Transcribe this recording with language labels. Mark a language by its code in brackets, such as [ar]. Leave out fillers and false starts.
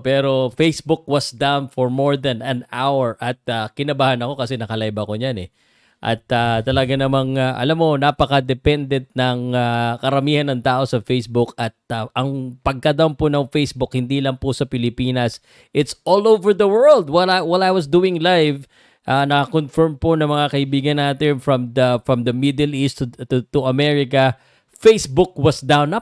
[tl] Pero [en] Facebook was down for more than an hour [tl] at kinabahan ako kasi nakalive ako niyan eh. At talaga namang, alam mo, napaka-dependent ng karamihan ng tao sa Facebook at ang pagka-down po ng Facebook, hindi lang po sa Pilipinas, [en] it's all over the world. While I was doing live, [tl] na-confirm po ng mga kaibigan natin [en] from the Middle East to America, Facebook was down.